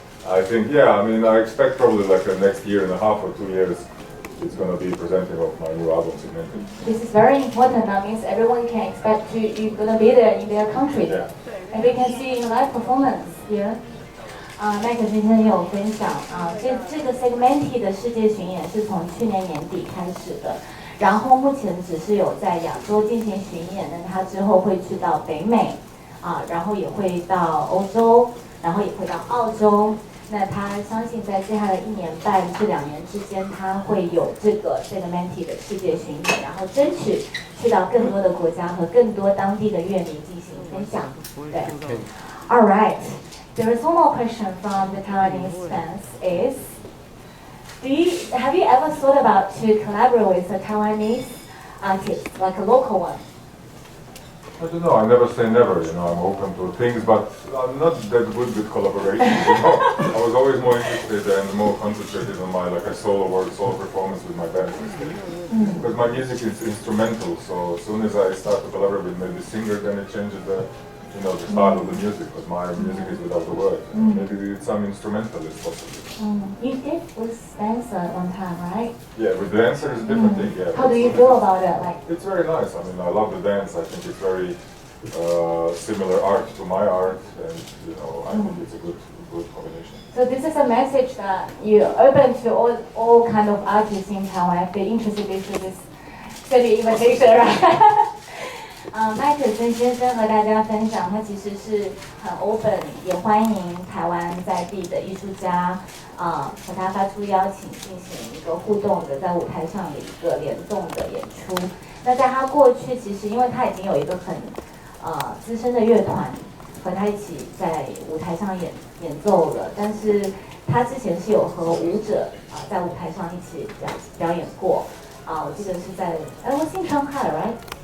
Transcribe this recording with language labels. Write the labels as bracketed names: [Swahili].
[English] I think, I mean, I expect probably like the next year and a half or 2 years. It's going to be presenting of my new album, Segmented. This is very important. That means everyone can expect you're going to be there in their country. Yeah. And we can see in live performance here. [Chinese] 麦克先生也有分享这个 Segmented 的世界巡演是从去年年底开始的，然后目前只是有在亚洲进行巡演，那他之后会去到北美然后也会到欧洲，然后也会到澳洲。那他相信在接下来1年半至2年之间，他会有这个 Segmented 的世界巡演，然后争取去到更多的国家和更多当地的乐迷进行分享。对 [English] ，All right. There is one more question from the Taiwanese fans is, have you ever thought about to collaborate with a Taiwanese artist, like a local one? I don't know, I never say never, you know, I'm open to things, but I'm not that good with collaboration, you know. I was always more interested and more concentrated on my, like a solo work, solo performance with my band. Because my music is instrumental, so as soon as I start to collaborate with maybe a singer, then it changes the style of the music, because my music is without the words. Maybe some instrumental is possible. You did with dancer at one time, right? Yeah, with dancer is a different thing, yeah. How do you feel about it? Like, it's very nice. I mean, I love the dance. I think it's very similar art to my art, and I think it's a good combination. So this is a message that you're open to all kind of artists in Taiwan. If they're interested in this study invitation, right? [Chinese] 麦克森先生和大家分享，他其实是很 open， 也欢迎台湾在地的艺术家和他发出邀请，进行一个互动的在舞台上的一个联动的演出。那在他过去，其实因为他已经有一个很资深的乐团和他一起在舞台上演奏了，但是他之前是有和舞者在舞台上一起表演过我记得是在 [English] was in Shanghai, right?